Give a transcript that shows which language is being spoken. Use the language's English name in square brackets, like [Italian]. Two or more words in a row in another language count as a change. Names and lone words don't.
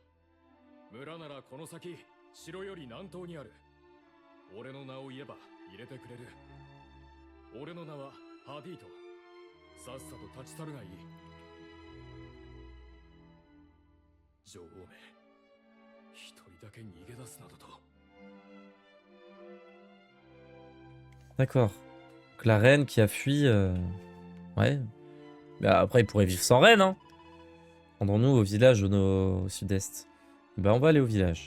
[Japanese] 村ならこの先城より南東にある。俺の名を言えば入れてくれる。俺の名はハディート。さっさと立ち去るがいい。女王め。 [French] D'accord. Donc la reine qui a fui... Ouais. Bah, après, il pourrait vivre sans reine, hein. Rendons-nous au village au sud-est. Bah, on va aller au village.